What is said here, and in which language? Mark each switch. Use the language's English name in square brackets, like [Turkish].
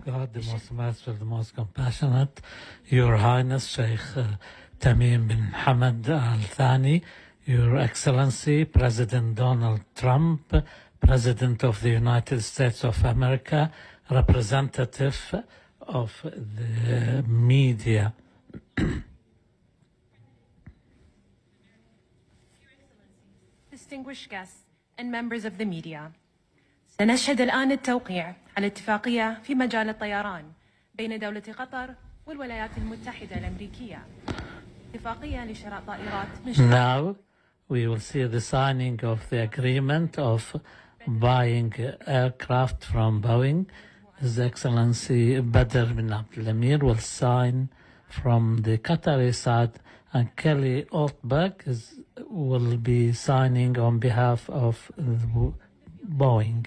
[English] God, the most merciful, the most compassionate, Your Highness Sheikh Tamim bin Hamad Al Thani, Your Excellency President Donald Trump, President of the United States of America, representative of the media. Distinguished guests and members of the media. [Arabic] سنشهد الآن التوقيع على اتفاقية في مجال الطيران بين دولة قطر والولايات المتحدة الأمريكية. اتفاقية لشراء طائرات من [English] Now we will see the signing of the agreement of buying aircraft from Boeing. His Excellency Badr bin Abdul Amir will sign from the Qatari side, and Kelly Altberg will be signing on behalf of Boeing.